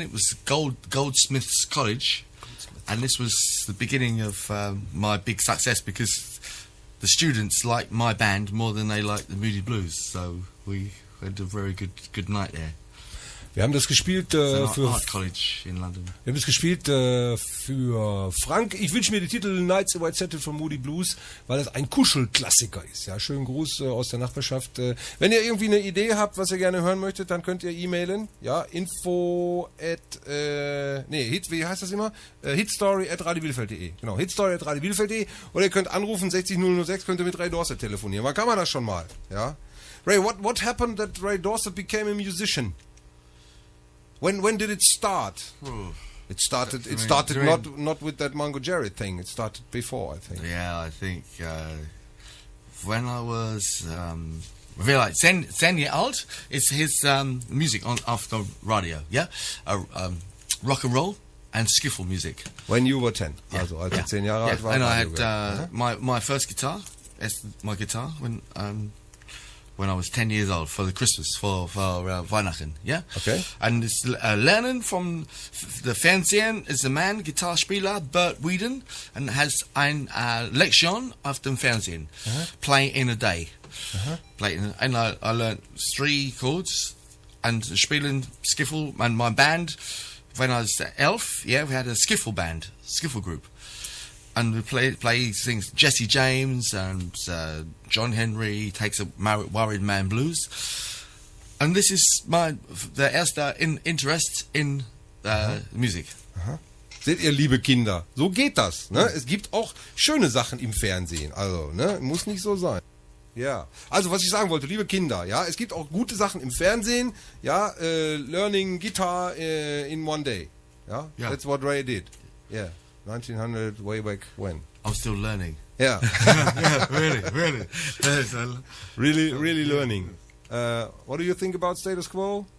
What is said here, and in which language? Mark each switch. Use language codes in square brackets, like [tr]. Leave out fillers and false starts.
[en] It was Goldsmiths College. And this was the beginning of my big success because the students liked my band more than they liked the Moody Blues. So we had a very good night there. [de] Wir haben das gespielt [en] Art College in London. [de] Wir haben das gespielt für Frank. Ich wünsche mir die Titel Nights in White Satin von Moody Blues, weil das ein Kuschelklassiker ist. Ja, schönen Gruß aus der Nachbarschaft. Wenn ihr irgendwie eine Idee habt, was ihr gerne hören möchtet, dann könnt ihr e-mailen. Ja, wie heißt das immer? hitstory@radiobielefeld.de. Genau, hitstory@radiobielefeld.de. Oder ihr könnt anrufen 60006, könnt ihr mit Ray Dorset telefonieren. Wann kann man das schon mal? Ja. [en] Ray, what happened that Ray Dorset became a musician? When did it start? It started not with that Mungo Jerry thing. It started before, I think. Yeah, I think when I was really like 10 years old, it's his music off the radio. Yeah, rock and roll and skiffle music. When you were 10, Yeah. [de] also als du 10 Jahre alt warst. [en] And I had my first guitar. That's my guitar when I was 10 years old for the Christmas for Weihnachten, yeah. Okay. And it's lernen from the Fernsehen is a man Gitarrespieler Bert Whedon and has ein Lektion auf dem Fernsehen, play in a day, and I learned 3 chords and spielen Skiffle. And my band, when I was 11, we had a Skiffle band, Skiffle group. And we play things, Jesse James and John Henry takes a Worried Man blues. And this is der erste Interest in Musik. [de] Seht ihr, liebe Kinder, so geht das. Ne? Es gibt auch schöne Sachen im Fernsehen. Also, ne? Muss nicht so sein. Ja, also was ich sagen wollte, liebe Kinder, ja, es gibt auch gute Sachen im Fernsehen. [en] Ja, learning guitar in one day. [de] Ja, [en] Yeah. That's what Ray did. Yeah, 1900, way back when. I'm still learning. Yeah, Yeah, really. really learning. What do you think about status quo?